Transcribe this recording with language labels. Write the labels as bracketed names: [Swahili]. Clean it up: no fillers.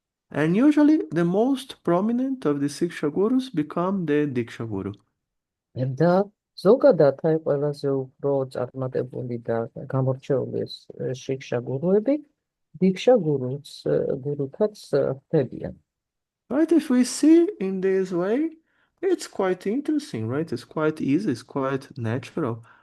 [English] And usually the most prominent of the Siksha gurus become the Diksha guru. [Georgian] და ზოგადად აი ყველაზე უფრო წარმატებული და გამორჩეული შიქშა გურუები დიქშა გურუთაც ხდებიან. [English] Right, if we see in this way, it's quite interesting, right? It's quite easy, it's quite natural.